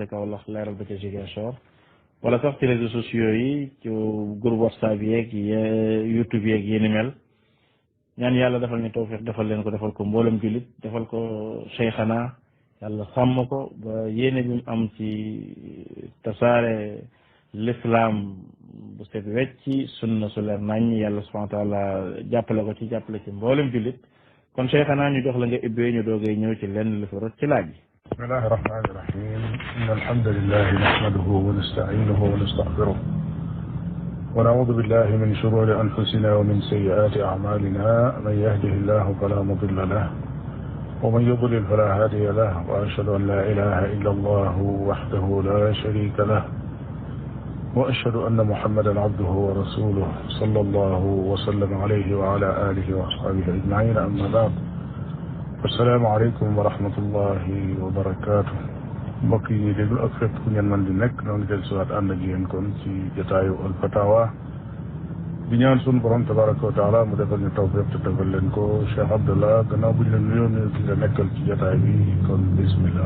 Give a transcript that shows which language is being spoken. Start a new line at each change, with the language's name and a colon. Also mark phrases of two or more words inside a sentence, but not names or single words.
Wolof: Kaolack leeral ba ca Ziguinchor wala sax ci
French: réseaux sociaux
Wolof: yi ci groupe WhatsApp yeeg YouTube yeeg yi ni mel ñaan yàlla defal ñu tawfiq defal leen ko defal ko mboolem jullit defal ko Cheikhana yàlla sàmm ko ba yéene bi mu am ci tasaare l'islam bu set wecci sunna su leer nañ yàlla
Arabic: سبحانه وتعالى
Wolof: jàppale ko ci jàppale ci mboolem jullit kon Cheikhana ñu jox la nga ubbee ñu doogay ñëw ci lenn li fa rot ci laaj bi.
Arabic: بسم الله الرحمن الرحيم إن الحمد لله نحمده ونستعينه ونستغفره ونعوذ بالله من شرور أنفسنا ومن سيئات أعمالنا من يهده الله فلا مضل له ومن يضلل فلا هادي له وأشهد أن لا إله إلا الله وحده لا شريك له وأشهد أن محمدا عبده ورسوله صلى الله وسلم عليه وعلى آله وأصحابه أجمعين أما بعد السلام عليكم ورحمة الله وبركاته
Wolof: mbokk yi déglu ak fépp ku ngeen mën di nekk noonu del siwaat ànd ak yéen kon ci jotaayu Al Fatawa di ñaan sunu borom
Arabic: تبارك وتعالى
Wolof: mu defal ñu tawfiq te defal leen ko Cheikh Abdallah gannaaw buñ la nuyoo nuyu ki nga nekkal ci jotaay bi kon bismillah